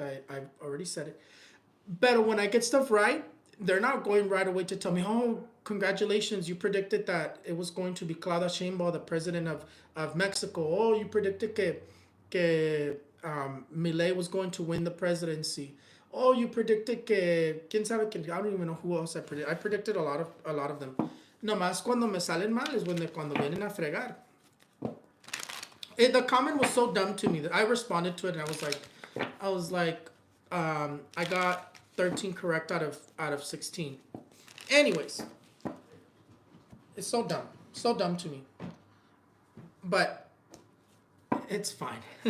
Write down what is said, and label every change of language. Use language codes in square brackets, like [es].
[en] I've already said it. But when I get stuff right, they're not going right away to tell me, oh, congratulations, you predicted that it was going to be Claudia Sheinbaum, the president of Mexico. Oh, you predicted [es] que [en] Milei was going to win the presidency. Oh, you predicted [es] que quién sabe que, [en] I don't even know who else I predicted. I predicted a lot of them. [es] Nomás cuando me salen mal es cuando vienen a fregar. [en] The comment was so dumb to me that I responded to it, and I was like, I got 13 correct out of 16. Anyways, it's so dumb to me, but it's fine.